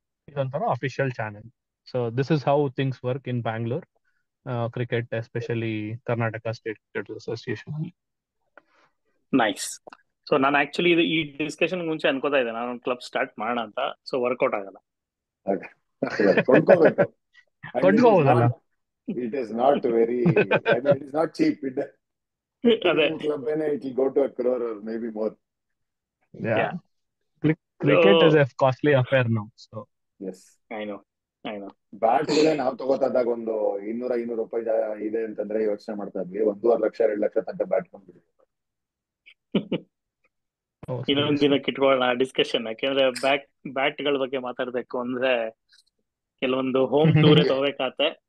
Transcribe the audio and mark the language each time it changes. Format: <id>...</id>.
<kn>ಇದೊಂಥರ</kn> <en>Official channel. So this is how things work in Bangalore cricket, especially Karnataka state cricket association. Nice.</en> <kn>So ನಾನು actually ಈ discussion ಮುಂಚೆ ಅನ್ಕೋತಾ ಇದ್ದೆ ನಾನು ಕ್ಲಬ್ ಸ್ಟಾರ್ಟ್ ಮಾಡೋಣ ಅಂತ. ಸೊ ವರ್ಕೌಟ್ ಆಗಲ್ಲ. ಕೊಂಡ್ಕೋಬೇಕು. ಕೊಂಡ್ಕೋಬಹುದಲ್ಲ.</kn> <en>It is not very, I mean, it is not cheap.</en> <kn>ಅದೇ</kn> <en>Club it will go to 1 crore or maybe more. Yeah. Cricket is a costly affair now. So Yes. I know.</en> <kn>Bat ನಾವು ತಗೋತಾದಾಗ ಒಂದು 200-500 ರೂಪಾಯಿ ಇದೆ ಅಂತಂದ್ರೆ ಯೋಚನೆ ಮಾಡ್ತಾ ಇದ್ವಿ. 1.5 ಲಕ್ಷ 2 ಲಕ್ಷ ತನಕ ಬ್ಯಾಟ್ ಕೊಂಡ್ಬಿಡಿ. ಇನ್ನೊಂದ್ ದಿನಕ್ಕೆ ಇಟ್ಕೊಳ್ಳೋಣ ಡಿಸ್ಕಷನ್. ಯಾಕೆಂದ್ರೆ ಬ್ಯಾಟ್ ಗಳ ಬಗ್ಗೆ ಮಾತಾಡ್ಬೇಕು ಅಂದ್ರೆ ಕೆಲವೊಂದು ಹೋಮ್ ಟೂರೇ ತಗೋಬೇಕಾಗತ್ತೆ.</kn>